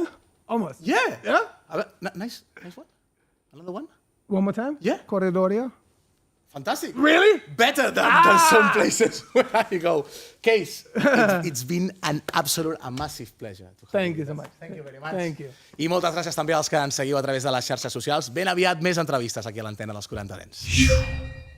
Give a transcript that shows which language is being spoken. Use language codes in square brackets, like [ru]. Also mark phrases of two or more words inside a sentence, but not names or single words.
[en] Almost. Yeah? Nice one. Another one? One more time? Yeah. Corredoria. Fantastic. Really? Better than some places where I go. Case, it's been an absolute, a massive pleasure. Thank you so much. Thank you very much. Thank you. [ca] I moltes gràcies també als que ens seguiu a través de les xarxes socials. Ben aviat més entrevistes aquí a l'antena dels 40 Dents.